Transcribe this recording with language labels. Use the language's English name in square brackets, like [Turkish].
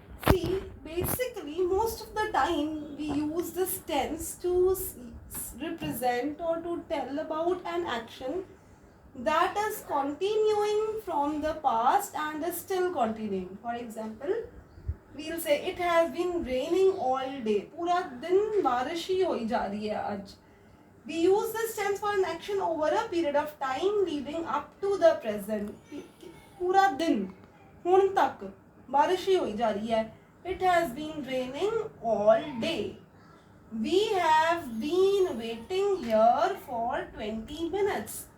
[English] See, basically most of the time we use this tense to represent or to tell about an action that is continuing from the past and is still continuing. For example, we'll say it has been raining all day. [Hindi] पूरा दिन बारिश ही होई जा रही है आज. [English] We use this tense for an action over a period of time leading up to the present. [Hindi] पूरा दिन ਹੁਣ तक बारिश ही होई जा रही है. [English] It has been raining all day. We have been waiting here for 20 minutes.